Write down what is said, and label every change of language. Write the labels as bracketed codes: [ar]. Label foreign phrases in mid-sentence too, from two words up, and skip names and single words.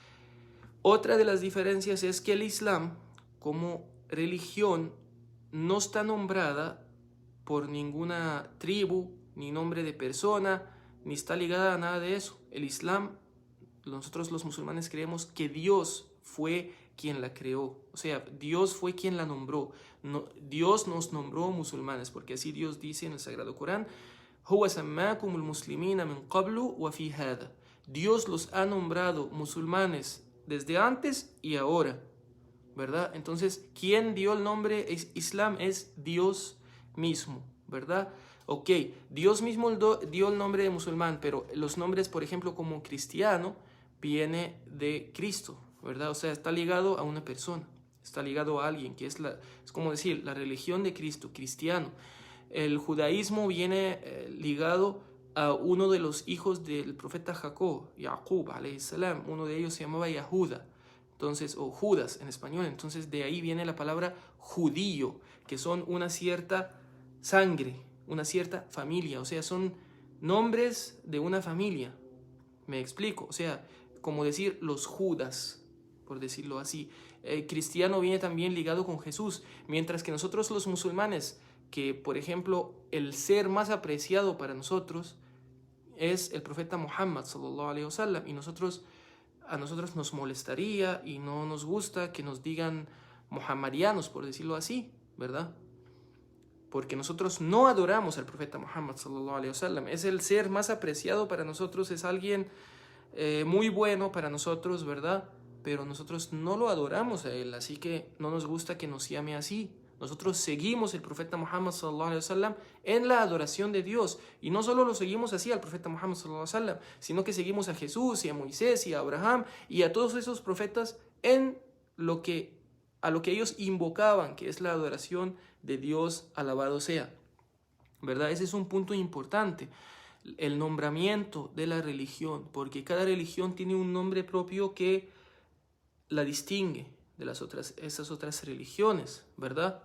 [es] Otra de las diferencias es que el Islam, como religión, no está nombrada por ninguna tribu, ni nombre de persona, ni está ligada a nada de eso. El Islam, nosotros los musulmanes creemos que Dios fue quien la creó, o sea, Dios fue quien la nombró. No, Dios nos nombró musulmanes, porque así Dios dice en el Sagrado Corán: [ar] "هو سماكم المسلمين من قبل وفي هذا". [es] Dios los ha nombrado musulmanes desde antes y ahora, ¿verdad? Entonces, ¿quién dio el nombre Islam? Es Dios mismo, ¿verdad? Ok, Dios mismo dio el nombre de musulmán, pero los nombres, por ejemplo, como cristiano, viene de Cristo, ¿verdad? O sea, está ligado a una persona, está ligado a alguien, que es como decir, la religión de Cristo, cristiano. El judaísmo viene ligado a uno de los hijos del profeta Jacob, [ar] Yaqub, عليه السلام. [es] Uno de ellos se llamaba Yahuda, entonces, o Judas en español. Entonces, de ahí viene la palabra judío, que son una cierta sangre, una cierta familia, o sea, son nombres de una familia. Me explico, o sea, como decir los Judas, por decirlo así. Cristiano viene también ligado con Jesús, mientras que nosotros los musulmanes, que por ejemplo el ser más apreciado para nosotros es el profeta Muhammad [ar] صلى الله عليه وسلم, [es] y a nosotros nos molestaría y no nos gusta que nos digan muhammadianos, por decirlo así, ¿verdad? Porque nosotros no adoramos al profeta Muhammad [ar] صلى الله عليه وسلم. [es] Es el ser más apreciado para nosotros, es alguien muy bueno para nosotros, ¿verdad? Pero nosotros no lo adoramos a él, así que no nos gusta que nos llame así. Nosotros seguimos el profeta Muhammad [ar] صلى الله عليه وسلم [es] en la adoración de Dios, y no solo lo seguimos así al profeta Muhammad [ar] صلى الله عليه وسلم, [es] sino que seguimos a Jesús y a Moisés y a Abraham y a todos esos profetas en a lo que ellos invocaban, que es la adoración de Dios alabado sea, ¿verdad? Ese es un punto importante, el nombramiento de la religión, porque cada religión tiene un nombre propio que la distingue de esas otras religiones, ¿verdad?